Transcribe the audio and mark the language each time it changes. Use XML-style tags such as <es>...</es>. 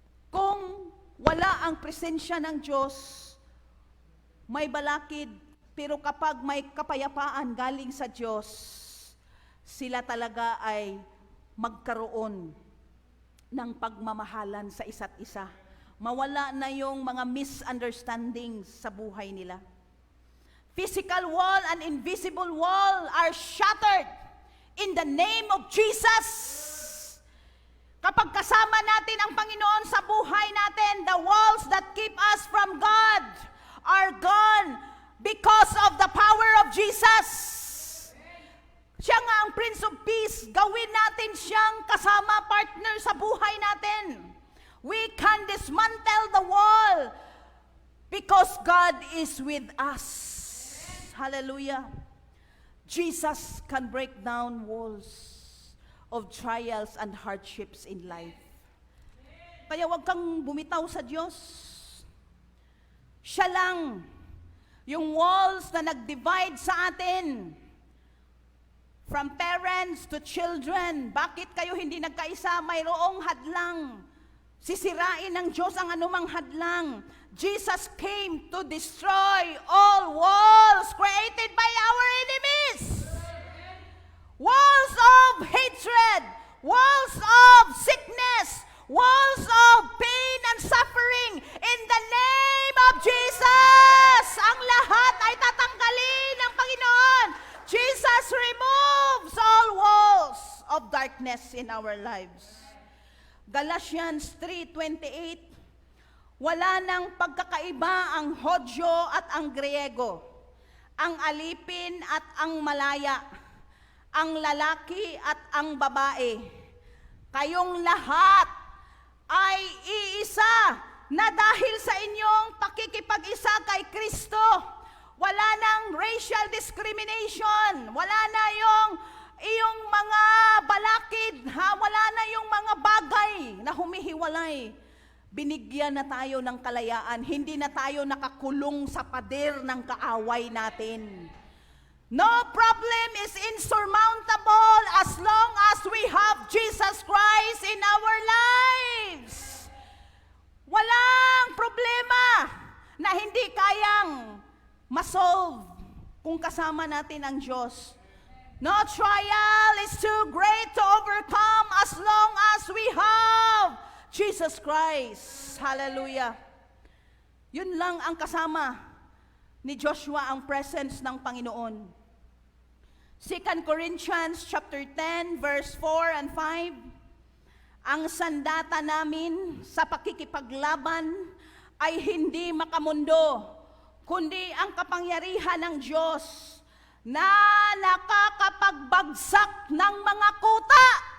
<tl>Kung wala ang presensya ng Diyos, may balakid, pero kapag may kapayapaan galing sa Diyos, sila talaga ay magkaroon ng pagmamahalan sa isa't isa. Mawala na yung mga misunderstandings sa buhay nila.</tl> <en>Physical wall and invisible wall are shattered in the name of Jesus.</en> <tl>Kapag kasama natin ang Panginoon sa buhay natin,</tl> <en>the walls that keep us from God are gone because of the power of Jesus.</en> <tl>Siya nga ang Prince of Peace. Gawin natin siyang kasama, partner sa buhay natin.</tl> <en>We can dismantle the wall because God is with us. Hallelujah. Jesus can break down walls of trials and hardships in life.</en> <tl>Kaya huwag kang bumitaw sa Diyos. Siya lang yung walls na nag-divide sa atin.</tl> <en>From parents to children.</en> <tl>Bakit kayo hindi nagkaisa? Mayroong hadlang. Sisirain ng Diyos ang anumang hadlang.</tl> <en>Jesus came to destroy all walls created by our enemies. Walls of hatred, walls of sickness, walls of pain and suffering. In the name of Jesus,</en> <tl>ang lahat ay tatanggalin ng Panginoon.</tl> <en>Jesus removes all walls of darkness in our lives.</en> <tl>Galatians 3:28, wala nang pagkakaiba ang Hodyo at ang Griego, ang alipin at ang malaya, ang lalaki at ang babae. Kayong lahat ay iisa na dahil sa inyong pakikipag-isa kay Kristo. Wala nang racial discrimination, wala na yung iyong mga balakid, wala na yung mga bagay na humihiwalay. Binigyan na tayo ng kalayaan, hindi na tayo nakakulong sa pader ng kaaway natin.</tl> <en>No problem is insurmountable as long as we have Jesus Christ in our lives.</en> <tl>Walang problema na hindi kayang masolve kung kasama natin ang Diyos.</tl> <en>No trial is too great to overcome as long as we have Jesus Christ. Hallelujah.</en> <tl>Yun lang ang kasama ni Joshua, ang presence ng Panginoon.</tl> <en>2 Corinthians chapter 10 verse 4 and 5.</en> <tl>Ang sandata namin sa pakikipaglaban ay hindi makamundo, kundi ang kapangyarihan ng Diyos na nakakapagbagsak ng mga kuta.</tl>